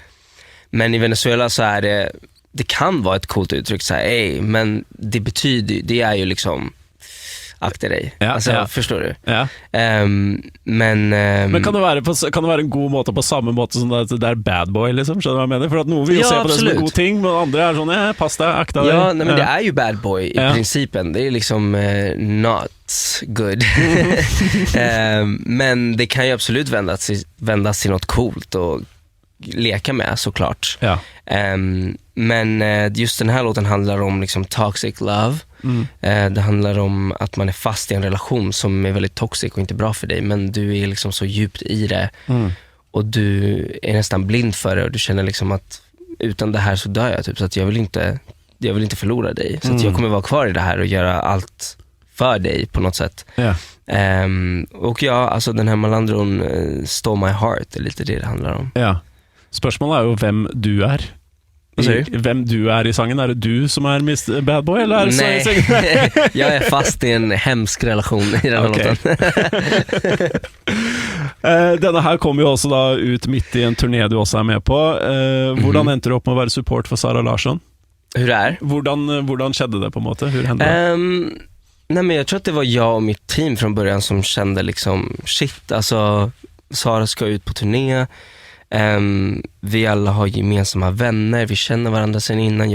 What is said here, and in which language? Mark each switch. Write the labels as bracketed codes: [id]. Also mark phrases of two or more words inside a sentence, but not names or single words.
[sv] Men i Venezuela så är det kan vara ett coolt uttryck så här, men det är ju liksom akta dig. Förstår du? Men kan det vara en [no] god måte [sv] på samma måte som det där [en] bad boy [sv] liksom, [no] skjønner du [sv] vad jag menar? För att någon vill se på det som en god ting, men andra är sån, [no] pass dig, [sv] akta dig. Ja, nej, men det är ju [en] bad boy [sv] i principen. Det är liksom [en] not good. [sv] Men det kan ju absolut vändas till något coolt och leka med, såklart. Men just den här låten handlar om liksom [en] toxic love. [sv] Det handlar om att man är fast i en relation som är väldigt toxic och inte bra för dig, men du är liksom så djupt i det och du är nästan blind för det, och du känner liksom att utan det här så dör jag typ, så att jag vill inte förlora dig, så att jag kommer vara kvar i det här och göra allt för dig på något sätt. Och alltså den här Malandron [en] stole my heart, [sv] det är lite det handlar om. Spørsmålet är ju vem du är. Vem du är i sangen. Är det du som är Mr. [en] Bad Boy, [sv] eller är det Nej, jag är fast i en hemsk relation i den här låten. Denna här kom ju också då ut mitt i en turné du också är med på. [no] Hvordan endte [sv] du upp med att vara support för Sara Larsson? Hur det är? [no] Hvordan skedde det på en måte? [sv] Hur hände det? Nej, men jag tror att det var jag och mitt team från början som kände liksom, shit, alltså Sara ska ut på turné. Vi alla har gemensamma vänner, vi känner varandra sen innan.